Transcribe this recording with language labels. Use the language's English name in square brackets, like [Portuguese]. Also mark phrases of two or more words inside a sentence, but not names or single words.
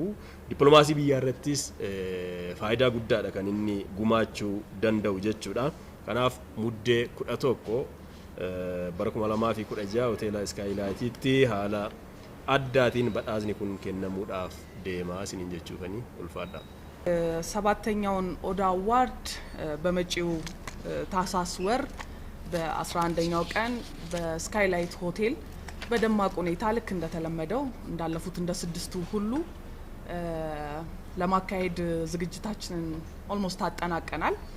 [Oromo] Dippiloomaasii biyyaa irrattis faayidaa guddaadha kan inni gumaachuu danda'u jechuudha. Kanaaf muddee 11 bara 2016 hoteela Skylight'tti haala addaatiin badhaasni kun kennamuudhaaf deemaa isiniin jechuufanii ulfaadha. [Amharic] ሰባተኛውን ኦዳ አዋርድ በመጪው ታህሳስ ወር በ11ኛው ቀን በስካይላይት ሆቴል በደማቅ ሁኔታ ልክ እንደተለመደው እንዳለፉት እንደ ስድስቱ ሁሉ ለማካሄድ ዝግጅታችንን ኦልሞስት አጠናቀናል።